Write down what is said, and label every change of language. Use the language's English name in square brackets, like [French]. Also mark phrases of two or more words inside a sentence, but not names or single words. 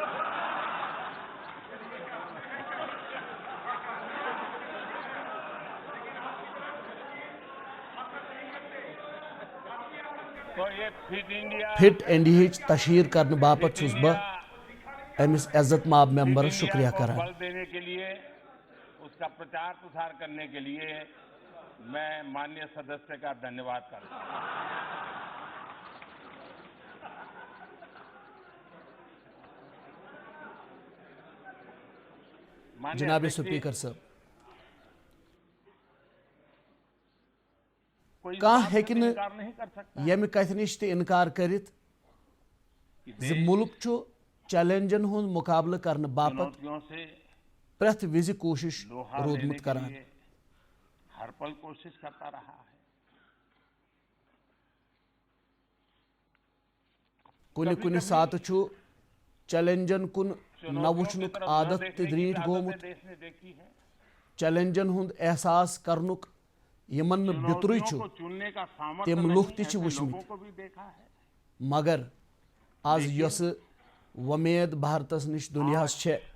[Kashmiri] فٹ انڈیہٕچ تشہیر کرنہٕ باپتھ چھُس بہٕ أمِس عزت ماب ممبرس شکریہ کران [Hindi] मैं माननीय सदस्य का धन्यवाद करता हूँ [Kashmiri] جناب سپیکر صاحب کانٛہہ ہیٚکہِ نہٕ ییٚمہِ کتھِ نِش تہِ انکار کٔرِتھ زِ مُلک چھُ چیلنجن ہُنٛد مُقابلہٕ کرنہٕ باپتھ پرٛٮ۪تھ وِزِ کوٗشش روٗدمُت کران [Hindi] हर पल कोशिश करता रहा है [Kashmiri] کُنہِ ساتہٕ چھُ چیلنجن کُن نہ وٕچھنُک عادت تہِ دریٖٹھ گوٚمُت چیلنجن ہُنٛد احساس کرنُک یمن نہٕ بیترُے چھُ تِم لُکھ تہِ چھِ وٕچھمٕتۍ مگر آز یۄسہٕ وۄمید بھارتس نِش دُنیاہس چھےٚ